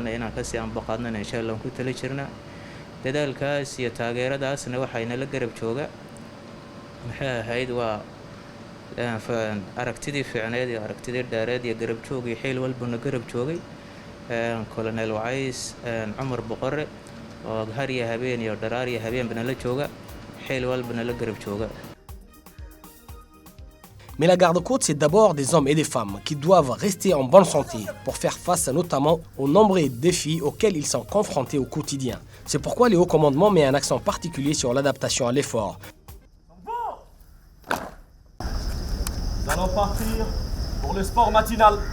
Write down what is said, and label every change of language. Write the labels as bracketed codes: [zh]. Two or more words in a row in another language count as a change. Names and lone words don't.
[so] inaan ka sii anbaqaadna [ar] إن شاء الله [so] ku tala jirnaa dadaalkaas iyo taageeradaasna waxayna la garab jooga maxay ahayd waa aragtidii fiicneed iyo aragtidii dheereed iyo garab joog iyo xil walba na garab joogay colonel Wais Umar Boqore oo har iyo habeen iyo dharaar iyo habeen bana la jooga xil walba na la garab jooga. [fr] Mais la garde-côte, c'est d'abord des hommes et des femmes qui doivent rester en bonne santé pour faire face notamment aux nombreux défis auxquels ils sont confrontés au quotidien. C'est pourquoi le haut commandement met un accent particulier sur l'adaptation à l'effort. Nous allons partir pour le sport matinal.